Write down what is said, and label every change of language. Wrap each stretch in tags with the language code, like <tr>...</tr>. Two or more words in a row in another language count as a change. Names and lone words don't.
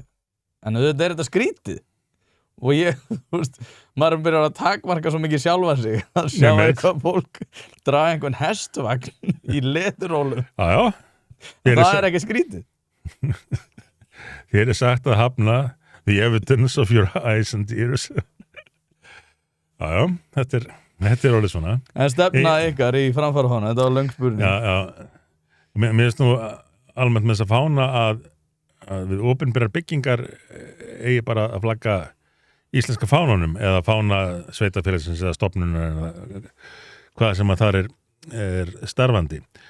<is>En auðvitað er þetta skrítið. Og ég, þú veist, maður byrjar að takmarka svo mikið sjálfa sig að sjá eitthvað fólk draga einhvern hestvagn í leðurólum. Já. Það er ekki skrítið. Hér er sagt að hafna</is> <en>the evidence of your eyes and ears.</en> <is>Já, þetta er orðið svona. En stefna ykkar í framfarafána, þetta var löng spurning. Já. Mér finnst nú almennt með þess að fána að við opinberar byggingar eigi bara að flagga íslenska fánunum eða fána sveitafélagsins eða stofnunar eða hvað sem að þar er starfandi</is>